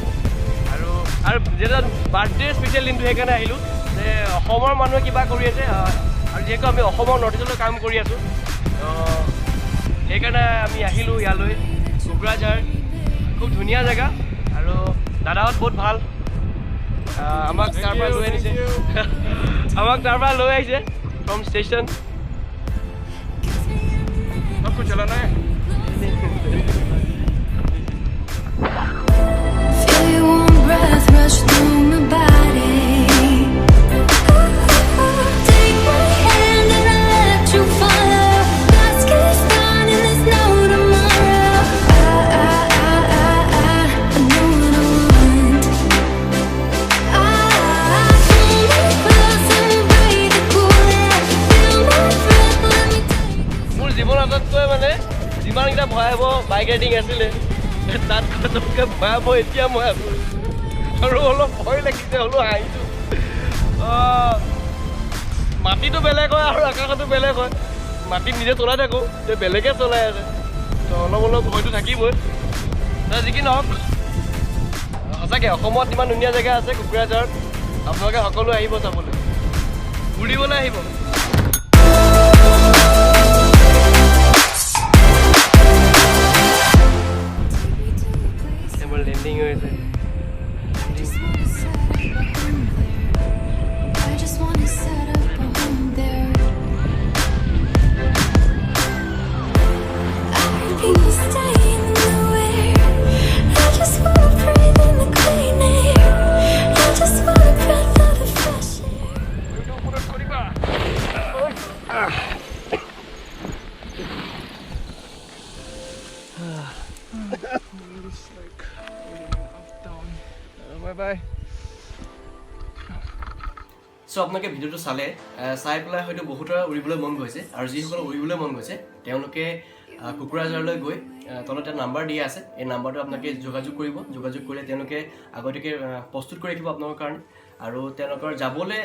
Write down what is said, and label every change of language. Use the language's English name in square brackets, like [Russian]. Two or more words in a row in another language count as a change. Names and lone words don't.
[Assamese] আৰু যেতিয়া [English] birthday special [Assamese] দিনটো সেইকাৰণে আহিলোঁ যে অসমৰ মানুহে কিবা কৰি আছে, আৰু যিহেতু আমি অসমৰ নৰ্থ ইষ্টলৈ কাম কৰি আছোঁ, সেইকাৰণে আমি আহিলোঁ ইয়ালৈ কোকৰাঝাৰ। খুব ধুনীয়া জেগা আৰু দাদাহঁত বহুত ভাল। আমাক তাৰ পৰা লৈ আনিছে [English] from station. feel your warm breath rush through my body. Take my hand and I let you follow. Let's get started, there's no tomorrow. I know what I want. Pull me close and breathe the cool air. Feel my breath, let me take. [Assamese] মোৰ জীৱন আটাইতকৈ মানে যিমানকেইটা ভয়াৱহ [English] bike riding [Assamese] আছিলে, তাতকৈ ভয়াৱহ এতিয়া মই আছোঁ। আৰু অলপ ভয় লাগিছে, হ'লেও হাঁহিছোঁ। মাটিটো বেলেগ হয় আৰু আকাশতো বেলেগ হয় মাটি নিজে চলাই থাকোঁ তে বেলেগে চলাই আছে তো অলপ অলপ ভয়টো থাকিবই যি কি নহওক সঁচাকৈ অসমত ইমান ধুনীয়া জেগা আছে কোকৰাঝাৰত আপোনালোকে সকলো আহিব চাবলৈ ঘূৰিবলৈ আহিব মোৰ লেণ্ডিং হৈছে [English] I just wanna set up a home there. I hear people staying nowhere. I just wanna breathe in the clean air. I just want a breath of the fresh air. [Assamese] বাই চ' আপোনালোকে ভিডিঅ'টো চালে চাই পেলাই হয়তো বহুতৰ উৰিবলৈ মন গৈছে আৰু যিসকলৰ উৰিবলৈ মন গৈছে তেওঁলোকে কোকৰাঝাৰলৈ গৈ তলত এটা নাম্বাৰ দিয়া আছে এই নাম্বাৰটো আপোনালোকে যোগাযোগ কৰিব যোগাযোগ কৰিলে তেওঁলোকে আগতীয়াকৈ প্ৰস্তুত কৰি ৰাখিব আপোনালোকৰ কাৰণে আৰু তেওঁলোকৰ যাবলৈ